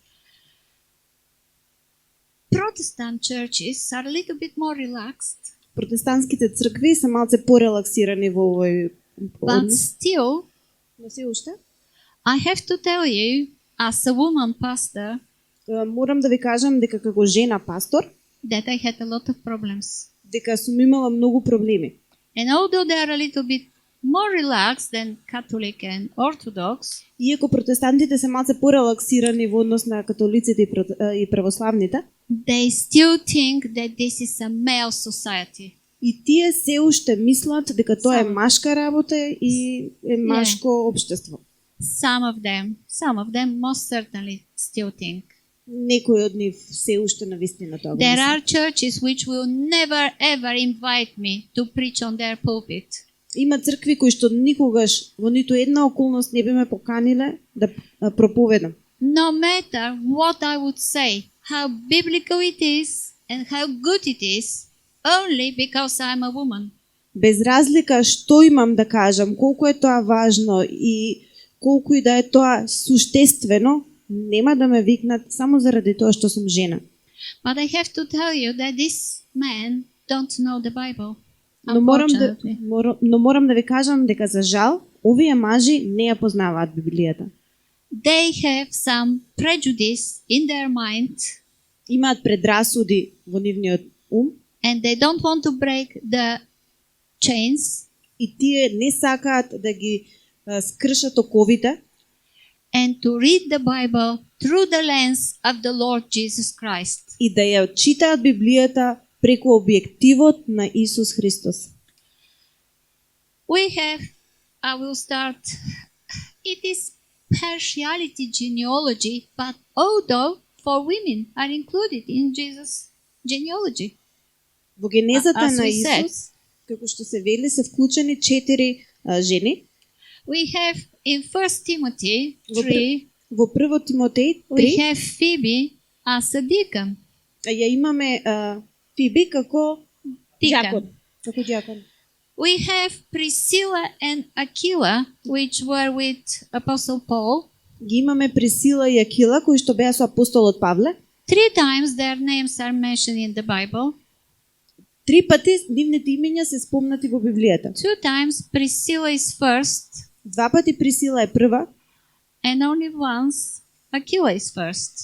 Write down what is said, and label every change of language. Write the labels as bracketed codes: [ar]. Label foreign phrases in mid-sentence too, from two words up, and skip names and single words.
[en] Protestant churches are a little bit more relaxed, [mk] Протестантските цркви се малце порелаксирани во овој [en] but [mk] однос. [en] still, [mk] Но се уште [en] I have to tell you, as a woman pastor, [mk] морам да ви кажам дека како жена пастор, [en] that I had a lot of problems. [mk] дека сум имала многу проблеми. [en] And although they are a little bit more relaxed than Catholic and Orthodox, [mk] Иако протестантите се малце порелаксирани во однос на католиците и православните, [en] they still think that this is a male society. [mk] и тие се уште мислат дека тоа е Само. машка работа и е машко општество. [en] Some of them most certainly still think. [mk] Некои од нив се уште навистина тоа го [en] There [mk] мислат. [en] are churches which will never ever invite me to preach on their pulpit. [mk] Има цркви кои што никогаш во ниту една околност не би ме поканиле да проповедам. [en] No matter what I would say, how biblical it is and how good it is, only because I'm a woman. [mk] Без разлика што имам да кажам, колку е тоа важно и колку и да е тоа суштествено, нема да ме викнат само заради тоа што сум жена. [en] But I have to tell you that these men don't know the Bible. [mk] Но [en] Unfortunately. [mk] морам да ви кажам дека за жал, овие мажи не ја познаваат Библијата. [en] They have some prejudice in their mind [mk] Имаат предрасуди во нивниот ум [en] and they don't want to break the chains [mk] и тие не сакаат да ги скршат оковите [en] and to read the Bible through the lens of the Lord Jesus Christ. [mk] и да ја читаат Библијата преку објективот на Исус Христос. [en] We have, I will start, it is partiality genealogy, but although for women are included in Jesus' genealogy. [mk] Во генезата [en] As [mk] на [en] we said. [mk] Исус, како што се вели, се вклучени 4 жени. [en] We have in 1 Timothy [mk] Во 3, Во 1 Тимотеј [en] we 3 have Phoebe as a deacon. [mk] ја имаме Фиби како [en] Deacon. [mk] џакон. Како џакон. [en] We have Priscilla and Aquila, which were with Apostle Paul. [mk] Ги имаме Присила и Акила, кои што беа со апостолот Павле. [en] 3 times their names are mentioned in the Bible. [mk] 3 пати нивните имиња се спомнати во Библијата. [en] 2 times Priscilla is first, [mk] 2 пати Присила е прва [en] and only once Aquila is first.